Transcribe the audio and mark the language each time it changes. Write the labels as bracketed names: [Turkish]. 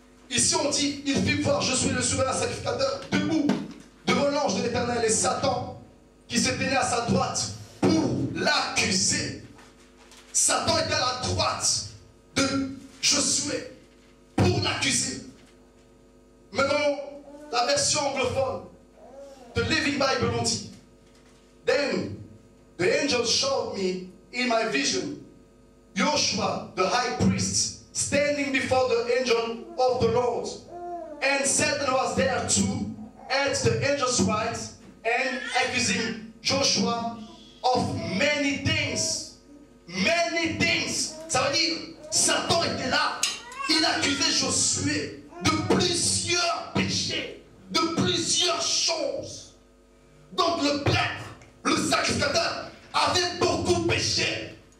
[French] Ici on dit, il fit voir Josué le souverain sacrificateur debout devant l'ange de l'Éternel et Satan qui se tenait à sa droite pour l'accuser. Satan était à la droite de Josué pour l'accuser. Maintenant, la version anglophone de Living Bible on dit, [English] Then the angel showed me in my vision Joshua the high priest standing before the angel of the Lord, and Satan was there too at the angel's right and accusing Joshua of many things. Many things. [French] Ça veut dire, Satan était là. Il accusait Josué de plusieurs péchés, de plusieurs choses. Donc le prêtre, le sacrificateur, avait beaucoup péché.